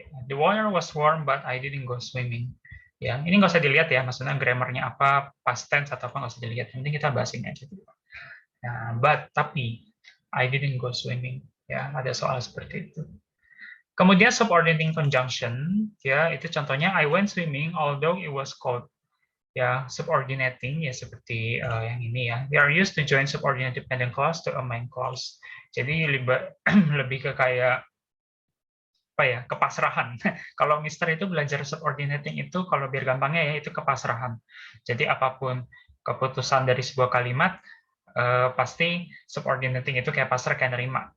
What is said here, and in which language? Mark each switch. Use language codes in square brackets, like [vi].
[en] The water was warm, but I didn't go swimming. [id] Ya, ini nggak usah dilihat ya, maksudnya grammarnya apa, past tense atau apa nggak usah dilihat. Yang penting kita bahas ini aja dulu. Nah, but tapi [en] I didn't go swimming. [id] Ya, ada soal seperti itu. Kemudian [en] subordinating conjunction, [id] ya itu contohnya [en] I went swimming although it was cold. [id] Ya, subordinating ya seperti yang ini ya. [en] We are used to join subordinate dependent clause to a main clause. [id] Jadi lebih ke kayak apa ya, kepasrahan. Kalau Mister itu belajar subordinating itu kalau biar gampangnya ya itu kepasrahan. Jadi apapun keputusan dari sebuah kalimat pasti subordinating itu kayak pasrah, kayak nerima.